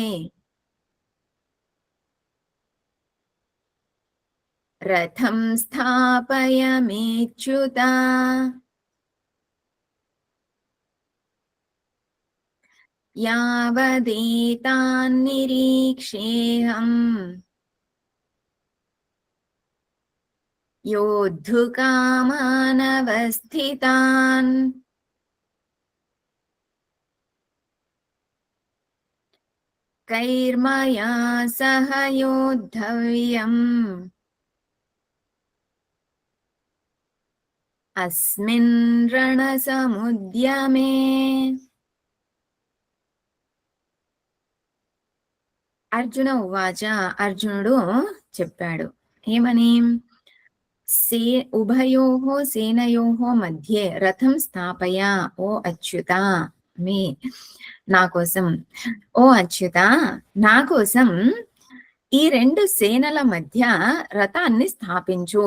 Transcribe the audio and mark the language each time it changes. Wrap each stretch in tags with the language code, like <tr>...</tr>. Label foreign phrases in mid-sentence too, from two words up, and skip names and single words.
<sa>రథం స్థాపయమేచ్యుత యావదేతాన్నిరీక్షేऽహం योद्धुकामानवस्थितान् कैर्मया सह योद्धव्यम् अस्मिन् रणसमुद्यमे. అర్జున ఉవాచ,</sa> <te>అర్జునుడు చెప్పాడు ఏమని,</te> <sa>ఉభయోః సేనయోః మధ్యే రథం స్థాపయ ఓ అచ్యుత,</sa> <te>మీ నా కోసం, ఓ అచ్యుత నా కోసం ఈ రెండు సేనల మధ్య రథాన్ని స్థాపించు.</te>